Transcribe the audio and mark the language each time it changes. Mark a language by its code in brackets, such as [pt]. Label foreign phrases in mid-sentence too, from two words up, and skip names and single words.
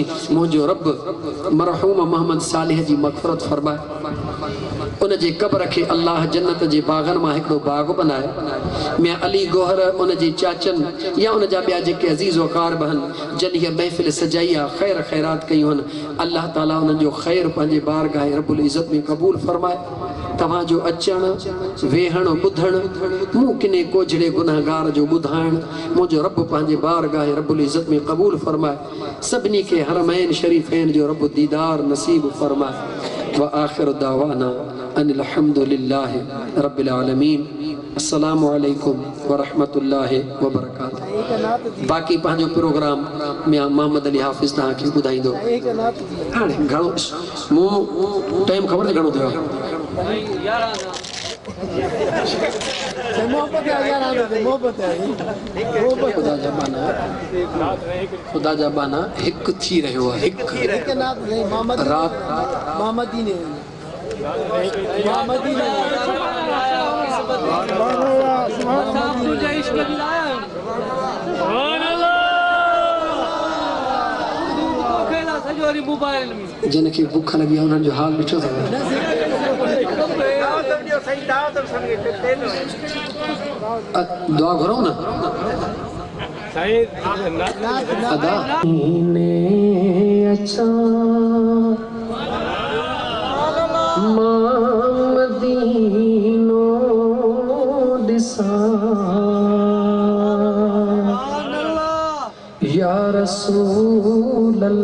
[sd] मुंहिंजो रब मरहूम मोहम्मद सालिह जी मग़फ़िरत फरमाए, उन जे क़ब्र खे अल्लाह जन्नत जे बाग़नि मां हिकिड़ो बाग़ बनाए, मियां अली गोहर उन जे चाचनि या उन जा ॿिया जेके अज़ीज़ वकार बहन जन हीअ महफ़िल सजाई आहे, ख़ैर ख़ैरात कयूं आहिनि, अल्लाह ताला उन्हनि जो ख़ैर पंहिंजे बारगाह [ar] رب العزة [sd] में क़बूल फरमाए। तव्हांजो अचणु वेहणु ॿुधणु, मूं किने कोझड़े गुनाहगार जो ॿुधाइणु, मुंहिंजो रब पंहिंजे बारगाह [ar] رب العزة [sd] में क़बूल फरमाए। सभिनी खे हरमैन शरीफ़ैन जो रब दीदार नसीब फरमाए। [ar] وآخر دعوانا أن الحمد لله رب العالمين. السلام عليكم ورحمة الله وبركاته. [sd] बाक़ी पंहिंजो प्रोग्राम मियां मोहम्मद अली हाफ़िज़ तव्हांखे ॿुधाईंदो। हाणे घणो मूं टाइम ख़बर आहे घणो थियो? ख़ुदा जा बाना हिकु थी रहियो आहे, हिकु रात जिनके [hi] भूख लगी है [sd] उन्हनि जो हाल ॾिठो अथव दुआ घुरऊं न अदा अच्छा मदीनो दिसां या रसूल